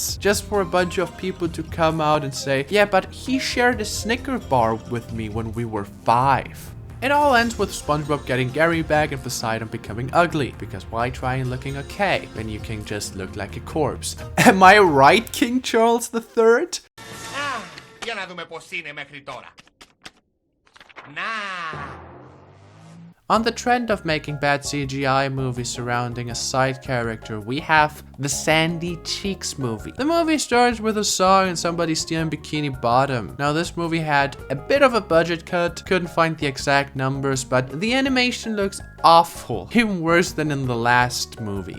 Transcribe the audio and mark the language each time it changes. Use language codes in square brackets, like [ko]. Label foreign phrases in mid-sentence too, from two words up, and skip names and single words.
[en] just for a bunch of people to come out and say, yeah, but he shared a Snicker bar with me when we were 5. It all ends with SpongeBob getting Gary back and Poseidon becoming ugly, because why try looking okay when you can just look like a corpse? Am I right, King Charles III? [el] Για να δούμε πώς είναι μέχρι τώρα. Να! [en] On the trend of making bad CGI movies surrounding a side character, we have the Sandy Cheeks movie. The movie starts with a song and somebody stealing Bikini Bottom. Now this movie had a bit of a budget cut, couldn't find the exact numbers, but the animation looks awful, even worse than in the last movie.